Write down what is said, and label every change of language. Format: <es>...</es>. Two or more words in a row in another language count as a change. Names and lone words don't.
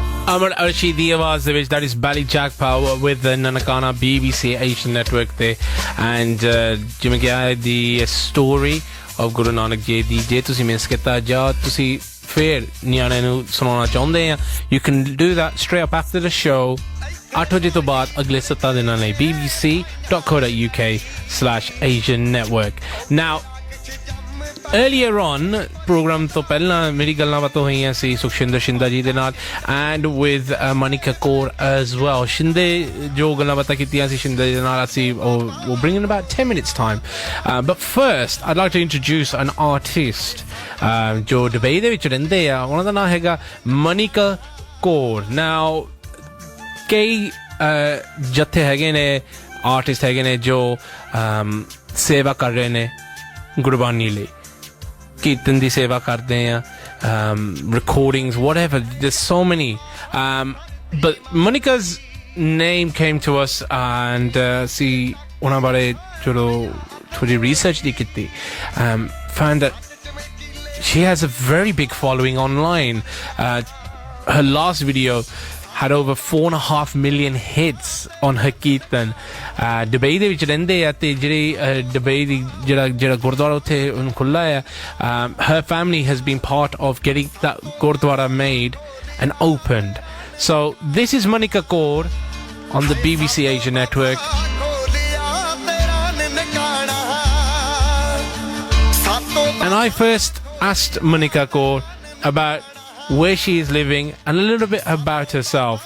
<pa>Amar Arshi ਦੀ ਆਵਾਜ਼ ਦੇ ਵਿੱਚ</pa> <en>that is Bally Jack Power with Nanakana BBC Asian Network</en> <pa>ਤੇ and ਜਿਵੇਂ ਕਿ</pa> <en>the story of Guru Nanak ji</en> <pa>ਦੀ ਜੇ ਤੁਸੀਂ ਮਿਸ ਕੀਤਾ ਜਾਂ ਤੁਸੀਂ ਫੇਰ ਨਿਆਣਿਆਂ ਨੂੰ ਸੁਣਾਉਣਾ ਚਾਹੁੰਦੇ ਆ</pa> <en>you can do that straight up after the show</en> <pa>8 ਵਜੇ ਤੋਂ ਬਾਅਦ ਅਗਲੇ 7 ਦਿਨਾਂ ਲਈ bbc.co.uk/Asian Network.</pa> <en>Now earlier on program to</en> <pa>ਪਹਿਲਾਂ ਮੇਰੀ ਗੱਲਾਂ ਬਾਤਾਂ ਹੋਈਆਂ ਸੀ ਸੁਖਸ਼ਿੰਦਰ ਸ਼ਿੰਦਾ ਜੀ ਦੇ ਨਾਲ</pa> <en>and with Manika Kaur as well.</en> <pa>ਸ਼ਿੰਦੇ ਜੋ ਗੱਲਾਂ ਬਾਤਾਂ ਕੀਤੀਆਂ ਸੀ ਸ਼ਿੰਦੇ ਦੇ ਨਾਲ ਅਸੀਂ</pa> <en>we'll bring in about 10 minutes time but first I'd like to introduce an artist</en> <pa>ਜੋ ਦੁਬਈ ਦੇ ਵਿੱਚ ਰਹਿੰਦੇ ਆ ਉਹਨਾਂ ਦਾ ਨਾਮ ਹੈਗਾ Manika Kaur. Now ਕਈ ਜੱਥੇ ਹੈਗੇ ਨੇ ਆਰਟਿਸਟ ਹੈਗੇ ਨੇ ਜੋ ਸੇਵਾ ਕਰ ਰਹੇ ਨੇ ਗੁਰਬਾਣੀ ਲਈ ਕੀਰਤਨ ਦੀ ਸੇਵਾ ਕਰਦੇ ਆ</pa> <en>recordings whatever there's so many but Manika's name came to us and see</en> <pa>ਉਹਨਾਂ ਬਾਰੇ ਚਲੋ ਥੋੜੀ research ਦੀ ਕੀਤੀ</pa> <en>found that she has a very big following online. Her last video had over 4.5 million hits on her kirtan.</en> <pa>Dubai ਦੇ ਵਿੱਚ ਰਹਿੰਦੇ ਆ ਤੇ ਜਿਹੜੀ ਦੁਬਈ ਦੀ ਜਿਹੜਾ ਗੁਰਦੁਆਰਾ ਉੱਥੇ ਖੁੱਲਾ ਹੈ</pa> <en>her family has been part of getting that</en> <pa>ਗੁਰਦੁਆਰਾ</pa> <en>made and opened. So this is Manika Kaur on the BBC Asian Network. And I first asked Manika Kaur about where she is living and a little bit about herself.</en>